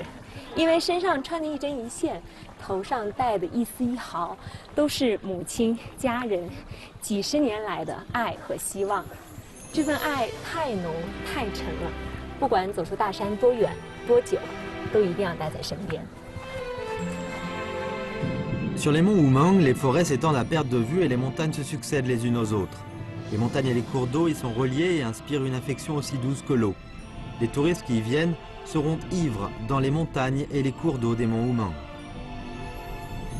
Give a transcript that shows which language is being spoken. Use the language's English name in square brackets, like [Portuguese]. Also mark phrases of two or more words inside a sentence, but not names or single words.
[Chinese] 因为身上穿的一针一线，头上戴的一丝一毫，都是母亲、家人几十年来的爱和希望。这份爱太浓太沉了，不管走出大山多远多久，都一定要带在身边。 [French] Sur les monts Wumang, les forêts s'étendent à perte de vue et les montagnes se succèdent les unes aux autres. Les montagnes et les cours d'eau y sont reliés et inspirent une affection aussi douce que l'eau. Les touristes qui y viennent seront ivres dans les montagnes et les cours d'eau des monts Wumang.